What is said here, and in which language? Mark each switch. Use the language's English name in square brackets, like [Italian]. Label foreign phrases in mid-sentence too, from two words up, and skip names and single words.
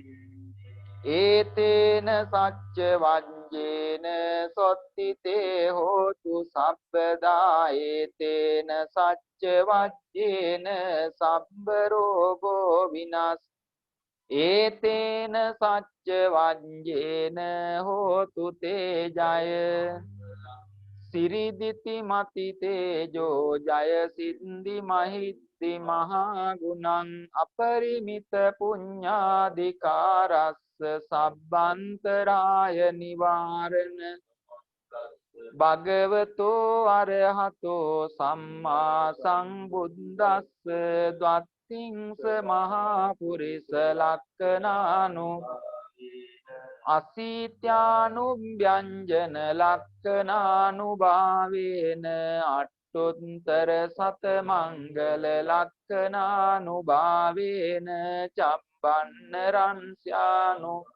[Pali] ඒතේන සච්ච වජ්ජේන සොත්තිතේ හෝතු සබ්බදා ඒතේන සච්ච වජ්ජේන සබ්බ රෝගෝ විනස් ඒතේන සච්ච වජ්ජේන හෝතු තේජය සිරිදිති මති තේජෝ ජය සිද්ධි මහිද්දි මහා ගුණං අපරිමිත පුඤ්ඤාදිකාරස්ස සබ්බන්තරාය නිවාරණ භගවතෝ අරහතෝ සම්මා සංබුද්දස්ස ද්වත්තිංස මහා පුරිස ලක්ඛනානු අසීත්‍යානුභ්‍යංජන ලක්ඛනානුභාවේන අට්ඨොත්තර සත මංගල ලක්ඛනානුභාවේන චම්පන්න රංස්යානු